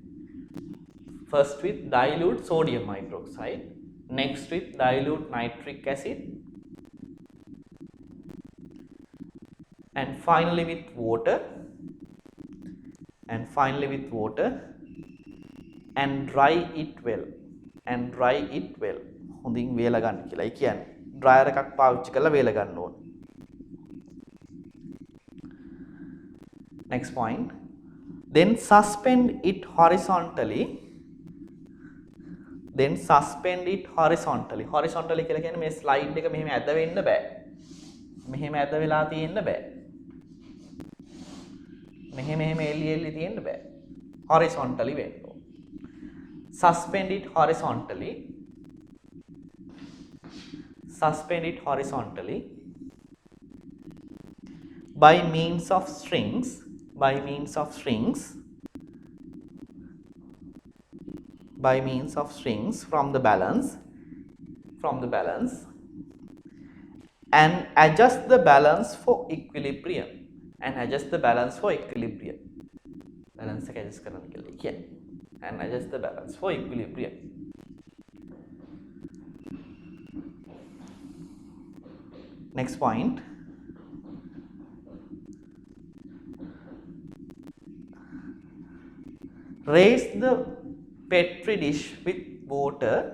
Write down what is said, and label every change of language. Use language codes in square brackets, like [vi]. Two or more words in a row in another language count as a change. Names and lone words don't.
[en] First with dilute sodium hydroxide, next with dilute nitric acid, and finally with water, and dry it well. [si] හොඳින් වේලා ගන්න කියලා. ඒ කියන්නේ dryer එකක් පාවිච්චි කරලා වේලා ගන්න ඕන. [en] Next point, then suspend it horizontally. [si] horizontally කියලා කියන්නේ මේ slide එක මෙහෙම ඇද වෙන්න බෑ. මෙහෙම ඇද වෙලා තියෙන්න බෑ. මෙහෙම එල්ලි තියෙන්න බෑ. horizontally වෙන්න ඕන. [en] suspend it horizontally by means of strings from the balance and adjust the balance for equilibrium. [si] balance එක adjust කරන්න කියලා කියන්නේ. [en] and adjust the balance for equilibrium. Next point, raise the petri dish with water